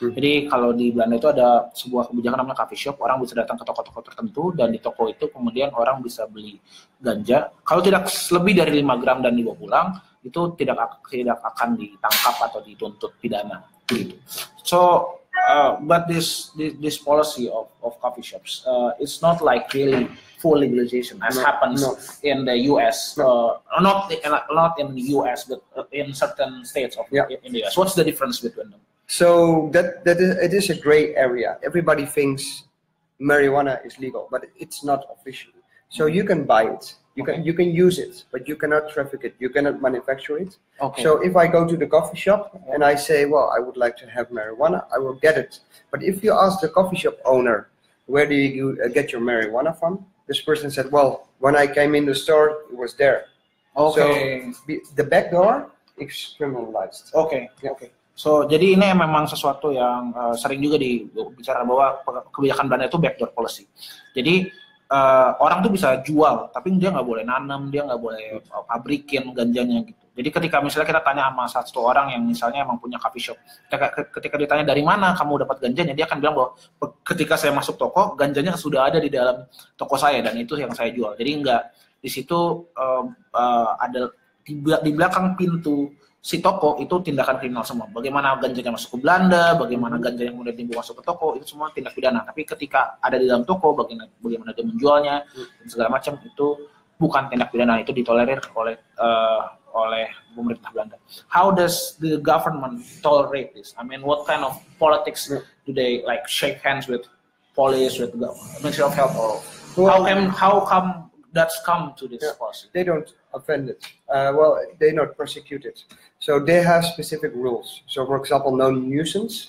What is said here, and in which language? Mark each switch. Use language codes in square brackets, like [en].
[id] Jadi kalau di Belanda itu ada sebuah kebijakan namanya coffee shop, orang bisa datang ke toko-toko tertentu dan di toko itu kemudian orang bisa beli ganja. Kalau tidak lebih dari 5 gram dan dibawa pulang, itu tidak akan ditangkap atau dituntut pidana. Gitu. [en] So, but this policy of coffee shops, it's not like really full legalization as happens in the U.S. Not in the U.S. but in certain states of in the U.S. What's the difference between them? So it is a gray area. Everybody thinks marijuana is legal, but it's not officially. So you can buy it. You can use it, but you cannot traffic it. You cannot manufacture it. Okay. So if I go to the coffee shop and I say, well, I would like to have marijuana, I will get it. But if you ask the coffee shop owner, where do you get your marijuana from? This person said, well, when I came in the store, it was there. Okay. So the back door is criminalized. Okay. So, [id] jadi ini memang sesuatu yang sering juga dibicara bahwa kebijakan Belanda itu backdoor policy. Jadi orang tuh bisa jual, tapi dia nggak boleh nanam, dia nggak boleh pabrikin ganjanya gitu. Jadi ketika misalnya kita tanya sama satu orang yang misalnya emang punya coffee shop, ketika ditanya dari mana kamu dapat ganjanya, dia akan bilang bahwa ketika saya masuk toko, ganjanya sudah ada di dalam toko saya dan itu yang saya jual. Jadi nggak di situ ada di belakang pintu si toko itu tindakan kriminal semua. Bagaimana ganjanya masuk ke Belanda, bagaimana ganja yang kemudian dibawa masuk ke toko, itu semua tindak pidana. Tapi ketika ada di dalam toko, bagaimana dia menjualnya dan segala macam, itu bukan tindak pidana, itu ditolerir oleh pemerintah Belanda. [en] How does the government tolerate this? I mean, what kind of politics do they like shake hands with police, with the Ministry of Health, or how come that's come to this policy? They don't offend it. They not prosecute it. So they have specific rules. So, for example, no nuisance.